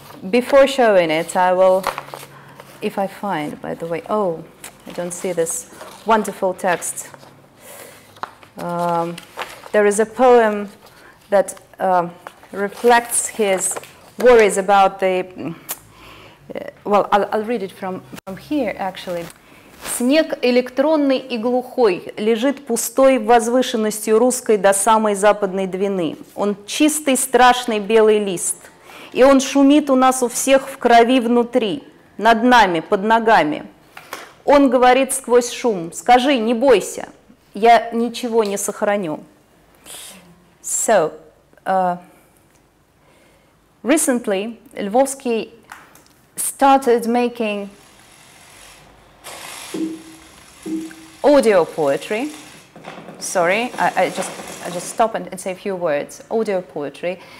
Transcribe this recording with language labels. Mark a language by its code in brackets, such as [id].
[en] Before showing it, I will, if I find, by the way, oh, I don't see this wonderful text. There is a poem that reflects his worries about the, well, I'll read it from here, actually. [ru] Снег электронный и глухой лежит пустой возвышенностью русской до самой западной Двины. Он чистый, страшный белый лист. И он шумит у нас у всех в крови внутри, над нами, под ногами. Он говорит сквозь шум: скажи, не бойся, я ничего не сохраню. [en] So, recently, Lvovsky started making audio poetry. Sorry, I just stop and say a few words. Audio poetry.